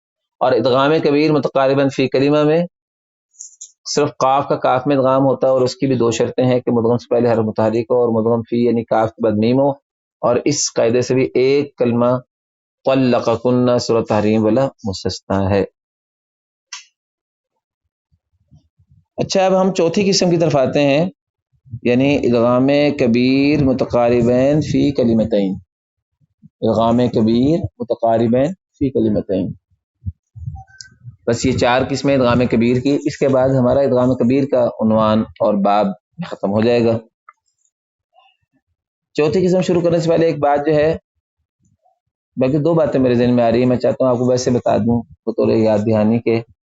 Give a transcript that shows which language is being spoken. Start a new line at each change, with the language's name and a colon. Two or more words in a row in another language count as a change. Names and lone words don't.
Urdu: اور ادغام کبیر
Arabic: متقارباً فی کلمہ
Urdu: میں صرف قاف کا کاف میں ادغام ہوتا ہے، اور اس کی بھی 2 شرطیں ہیں کہ مدغم سے پہلے حرف متحرک ہو اور مدغم فی یعنی کاف کے بعد میم ہو. اور اس قاعدے سے بھی ایک کلمہ طلقکن سورۃ تحریم والا مستثنا ہے. اچھا، اب ہم چوتھی قسم کی طرف آتے ہیں، یعنی ادغام کبیر
Arabic: متقاربین فی کلمتین.
Urdu: ادغام کبیر
Arabic: متقاربین فی کلمتین،
Urdu: بس یہ 4 قسمیں ادغام کبیر کی. اس کے بعد ہمارا ادغام کبیر کا عنوان اور باب ختم ہو جائے گا. چوتھی قسم شروع کرنے سے پہلے ایک بات جو ہے، بلکہ 2 باتیں میرے ذہن میں آ رہی ہیں، میں چاہتا ہوں آپ کو ویسے بتا دوں بطور یاد دہانی کے.